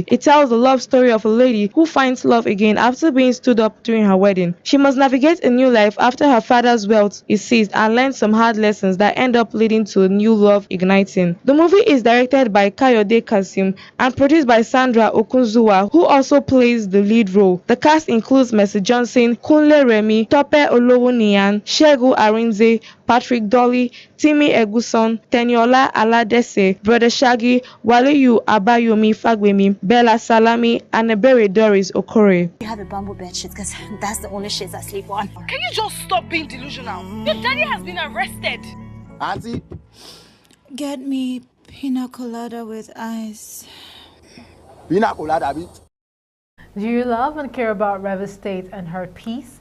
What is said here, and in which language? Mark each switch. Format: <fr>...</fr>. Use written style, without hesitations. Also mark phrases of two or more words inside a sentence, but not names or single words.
<en>It tells the love story of a lady who finds love again after being stood up during her wedding. She must navigate a new life after her father's wealth is seized and learn some hard lessons that end up leading to a new love igniting. The movie is directed by Kayode Kasim and produced by Sandra Okunzuwa, who also plays the lead role. The cast includes Mercy Johnson, Kunle Remi, Tope Olowoniyan, Shegu Arinze, Patrick Dolly, Timi Eguson, Teniola Aladese, Brother Shaggy, Waleyu Abayomi Fagbemi, Bella Salami, and Ebere Doris Okore. You have a bamboo bed sheet because that's the only sheets I sleep on. Can you just stop being delusional? Your daddy has been arrested. Auntie, Get me pina colada with ice. pina colada bit. Do you love and care about River State and her peace?</en>